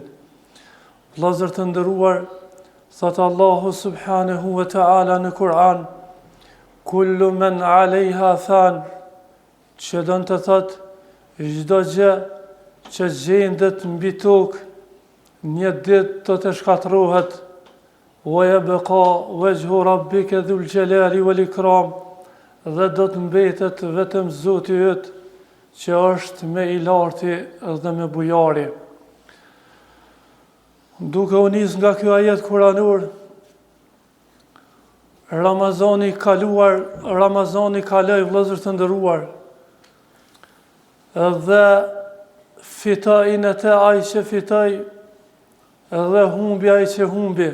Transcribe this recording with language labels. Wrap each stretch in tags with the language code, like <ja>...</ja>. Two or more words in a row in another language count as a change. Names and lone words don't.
<sq>Vëllezër të nderuar, thot Allahu</sq> <ar>سبحانه وتعالى</ar> <sq>në Kur'an,</sq> <ar>كل من عليها فان,</ar> <sq>që dënë të thot, çdo gjë që gjendet mbi tokë, një ditë do të shkatërrohet,</sq> <ar>ويبقى وجه ربك ذو الجلال والإكرام,</ar> <sq>dhe do të mbetet vetëm Zoti yt, që është me i larti dhe me bujari. Duke u nis nga ky ajet kuranor, Ramazani kaloi vëllezër të nderuar, dhe fitojnë atë ai që fitoi, dhe humbi ai që humbi.</sq>